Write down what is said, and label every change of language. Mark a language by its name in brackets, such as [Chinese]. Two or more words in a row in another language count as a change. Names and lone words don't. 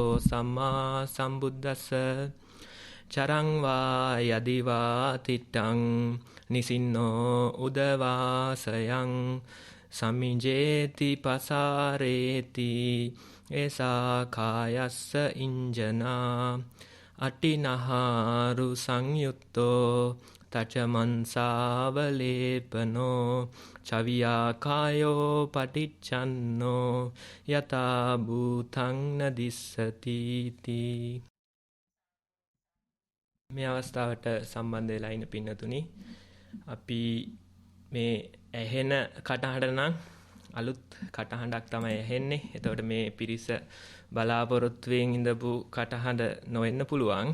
[Pali] සම්මා සම්බුද්දස්ස චරං වා යදිවා තිට්ඨං නිසින්නෝ උදවාසයං සමිජේති පසාරේති ඒසා කායස්ස ඉංජනා අටිනහාරු සංයුත්තෝ තචමන්සාවලේපනෝ චවියාකායෝ පටිච්චන්නෝ යතා භූතං නදිස්සති තී. [Sinhala] මේ අවස්ථාවට සම්බන්ධ වෙලා ඉන්න පින්නතුනි, අපි මේ ඇහෙන කටහඬ නම් අලුත් කටහඬක් තමයි ඇහෙන්නේ. එතකොට මේ පිරිස බලාපොරොත්තුවෙන් ඉඳපු කටහඬ නොවෙන්න පුළුවන්.